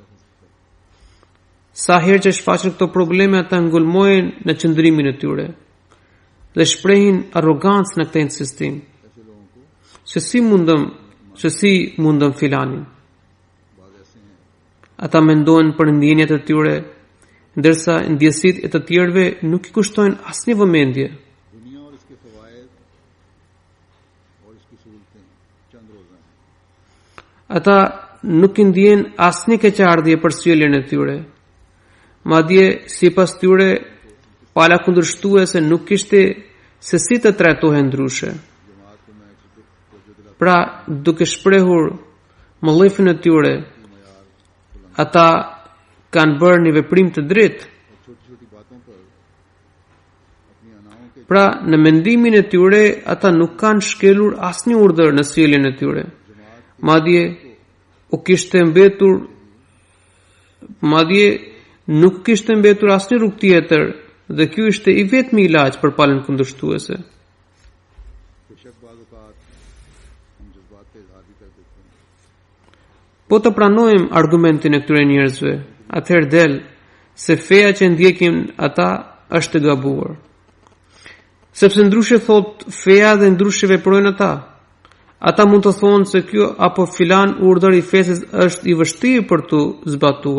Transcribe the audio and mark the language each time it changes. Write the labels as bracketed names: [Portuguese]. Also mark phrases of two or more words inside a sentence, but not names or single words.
[Albanian] Sa herë që shfaqen këto probleme, ata ngulmohen në qëndrimin e tyre dhe shprehin arrogancë në këtë insistim. Se si mundëm filanin. Ata mendojnë për ndjenjat e tyre, ndërsa ndjesitë e të tjerëve nuk i kushtojnë asnjë vëmendje. [Urdu] دنیا اور اس کے فوائد اور اس کی سہولتیں چند روزہ ہیں. [Albanian] Ata nuk i ndjen asnjë keqardhje për sjelljen e tyre. Madje sipas tyre, pala kundërshtuese nuk kishte se si të trajtohen ndryshe. [Urdu] جماعت کو میں توجہ دلا [Albanian] Pra, duke shprehur mollëfin e tyre, ata kanë bërë një veprim të drejtë. [Urdu] اور چھوٹی چھوٹی باتوں پر اپنی اناؤں کے [Albanian] Pra, në mendimin e tyre, ata nuk kanë shkelur asnjë urdhër në sjelljen e tyre. Nuk kishte mbetur asnjë rrugë tjetër dhe ky ishte i vetmi ilaç për palën kundërshtuese. [Urdu] بیشک بعض اوقات ہم جذبات کا اظہار بھی کر دیتے ہیں. [Albanian] Po të pranojmë argumentin e këtyre njerëzve, atëherë del se feja që ndjekin ata është e gabuar. Sepse ndryshe thot feja dhe ndryshe veprojnë ata. Ata mund të thonë se kjo apo filan urdhër i fesës është i vështirë për të zbatuar.